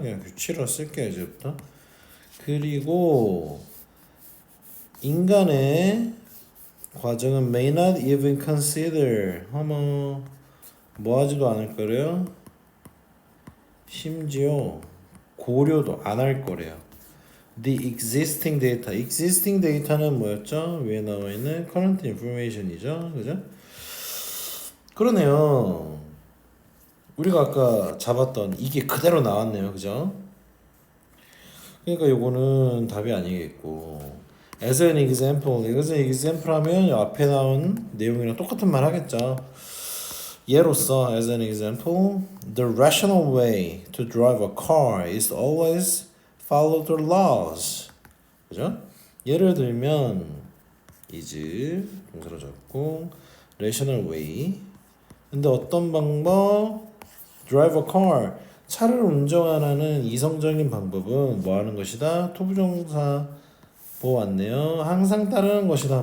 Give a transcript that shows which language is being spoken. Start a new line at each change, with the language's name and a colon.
Korean: 그냥 규칙으로 쓸게요 이제부터. 그리고 인간의 과정은
English: may not even consider,
Korean: 뭐 하지도 않을 거래요. 심지어 고려도 안 할 거래요.
English: The existing data, existing data는
Korean: 뭐였죠? 위에 나와 있는
English: current information
Korean: 이죠, 그죠? 그러네요. 우리가 아까 잡았던 이게 그대로 나왔네요, 그죠? 그러니까 요거는 답이 아니겠고,
English: as an example, as an example
Korean: 하면 이 앞에 나온 내용이랑 똑같은 말 하겠죠. 예로서
English: as an example, the rational way to drive a car is always follow the laws.
Korean: 그죠? 예를 들면 is 동사로 잡고 rational way. 근데 어떤 방법?
English: drive a car.
Korean: 차를 운전하는 이성적인 방법은 뭐 하는 것이다? 투부정사 보았네요. 항상 따르는 것이다.